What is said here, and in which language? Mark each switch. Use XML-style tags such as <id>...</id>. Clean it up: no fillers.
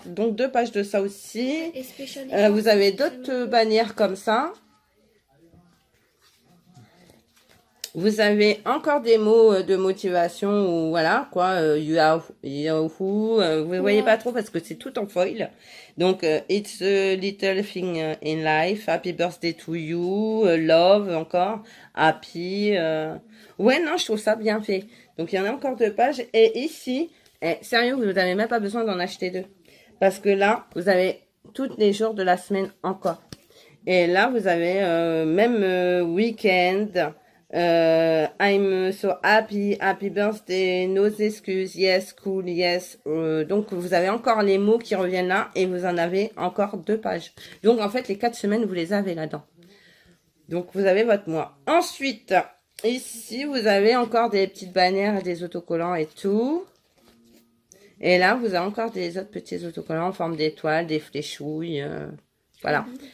<fr>Donc, 2 pages de ça aussi. Et Special Vous avez d'autres bannières comme ça. Vous avez encore des mots de motivation ou voilà quoi, Yahoo, vous ne voyez pas trop parce que c'est tout en foil. Donc,</fr> <en>it's a little thing in life, happy birthday to you, love encore, happy.</en> <fr>Ouais, non, je trouve ça bien fait. Donc, il y en a encore 2 pages. Et ici, sérieux, vous n'avez même pas besoin d'en acheter 2. Parce que là, vous avez tous les jours de la semaine encore. Et là, vous avez même week-end.</fr> <en>I'm so happy, happy birthday, no excuses, yes, cool, yes.</en> <fr>Donc, vous avez encore les mots qui reviennent là et vous en avez encore 2 pages. Donc, en fait, les 4 semaines, vous les avez là-dedans. Donc, vous avez votre mois. Ensuite, ici, vous avez encore des petites bannières, des autocollants et tout. Et là, vous avez encore des autres petits autocollants en forme d'étoiles, des fléchouilles. Voilà.</fr>